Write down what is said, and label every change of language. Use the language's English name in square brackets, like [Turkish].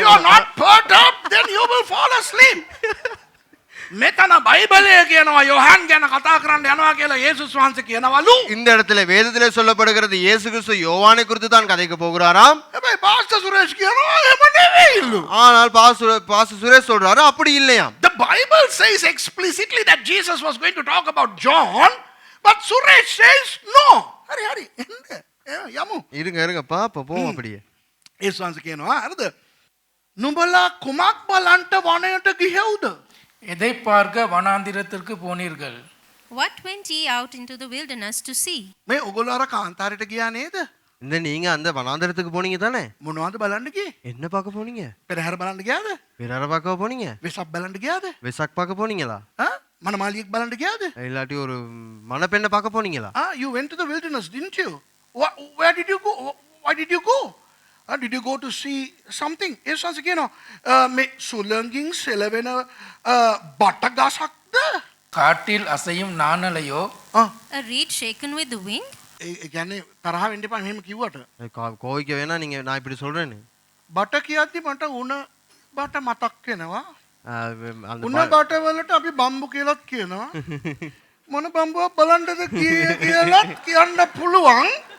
[English] you are not perturbed, then you will fall asleep. [Sinhala] මෙතන බයිබලයේ කියනවා යෝහන් ගැන කතා කරන්න යනවා කියලා යේසුස් වහන්සේ කියනවලු. [Tamil] இந்த இடத்துல வேதத்திலே சொல்லப்படுகிறது இயேசு கிறிஸ்து யோவானை குறித்து தான் கதைக்க போகிறாராம். [Sinhala] හැබැයි පාස්ටර් සුරේෂ් කියනවා එහෙම නෙවෙයිලු. [Tamil] ஆனால் பாஸ்டர் சுரேஷ் சொல்றாரு அப்படி இல்லையாம். [English] The Bible says explicitly that Jesus was going to talk about John, but Suresh says no. [Sinhala] හරි එන්න. යමු. [Tamil] இருங்க பாப்போம் அப்படியே. [Sinhala] යේසුස් වහන්සේ කියනවා හරිද? නුඹලා කුමක් බලන්ට වනයට ගියවුද? [Tamil] எதை பார்க்க வனாந்திரத்திற்கு போனீர்கள்? [English] What went ye out into the wilderness to see? [Sinhala] මේ ඔයගොල්ලෝ අර කාන්තාරයට ගියා නේද? [Tamil] இந்த நீங்க அந்த வனாந்தரத்துக்கு போனீங்க தானே? [Sinhala] මොනවද බලන්න ගියේ? [Tamil] என்ன பார்க்க போனீங்க? [Sinhala] පෙරහැර බලන්න ගියාද? [Tamil] பிறர பார்க்க போனீங்க? [Sinhala] වෙසක් බලන්න ගියාද? [Tamil] வெசாக் பார்க்க போனீங்களா? [Sinhala] මනමාලියෙක් බලන්න ගියාද? [Tamil] இல்லாட்டி ஒரு மணப்பெண்ணை பார்க்க போனீங்களா? [English] You went to the wilderness, didn't you? Where did you go? Why did you go? Did you go to see something? [Sinhala] ඒසන්ස කියනවා මේ සුළඟින් සෙලවෙන බටගසක්ද? [Tamil] காட்டில் அசையும் நாணலையோ? [English] A reed shaken with the wind? [Sinhala] ඒ කියන්නේ තරහ වෙන්න එපා මෙහෙම කිව්වට. [Tamil] கோவிக்க வேணா நீங்க நான் இப்படி சொல்றேன்னு. [Sinhala] බට කියද්දි මට උණ බට මතක් වෙනවා. [Tamil] அந்த [Sinhala] උණ බට වලට අපි බම්බු කියලාත් කියනවා. මොන බම්බුවක් බලන්නද කියලාත් කියන්න පුළුවන්.